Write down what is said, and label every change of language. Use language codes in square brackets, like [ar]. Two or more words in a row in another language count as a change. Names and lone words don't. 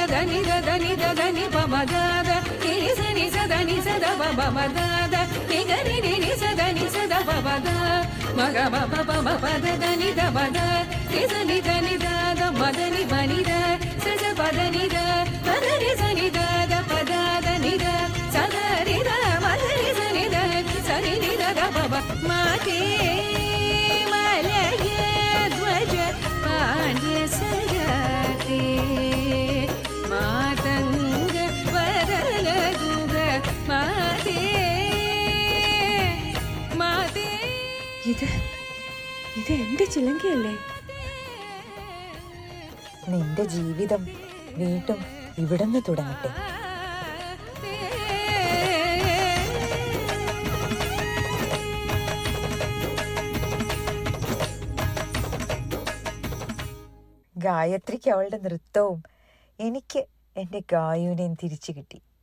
[sa] ni da da ni da da ni pa ma da da ni sa ni sa da ni sa da pa pa ma da da ni ga ni sa da ni sa da pa pa da ma ga ma pa pa ma pa da da ni da pa da ni sa ni da da ma da ni pa ni da sa sa pa da ni da pa da ni sa ni da da pa da da ni da sa da ni da ma da ni sa ni da sa ni da da pa pa ma ते मलय ध्वज पाण्ड्य सगते मतङ्ग वरल गुग मते मते [ml] ഇത് എന്റെ ചിലങ്കയല്ലേ? നിന്റെ ജീവിതം വീണ്ടും ഇവിടുന്ന് തുടങ്ങട്ടെ. ഗായത്രിക്ക് അവളുടെ നൃത്തവും എനിക്ക് എൻ്റെ ഗായുവിനെയും തിരിച്ചു കിട്ടി.